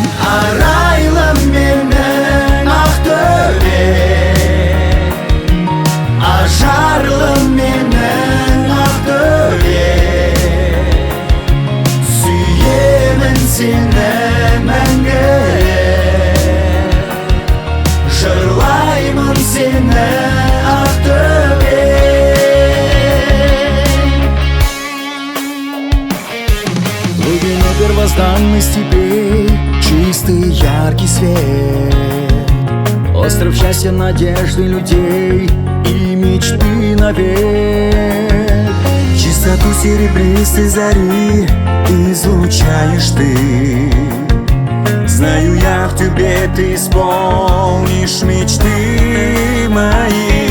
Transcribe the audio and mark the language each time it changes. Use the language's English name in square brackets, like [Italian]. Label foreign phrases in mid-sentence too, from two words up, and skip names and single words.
[Kazakh] Арайлы менің ақтөбе, ажарлы менің ақтөбе, сүйемін сені мәңгі, жырлаймын сені ақтөбе. [Russian] Первозданный с тебе чистый яркий свет, остров счастья, надежды людей и мечты навек. Чистоту серебристой зари излучаешь ты, знаю я, в тебе ты исполнишь мечты мои.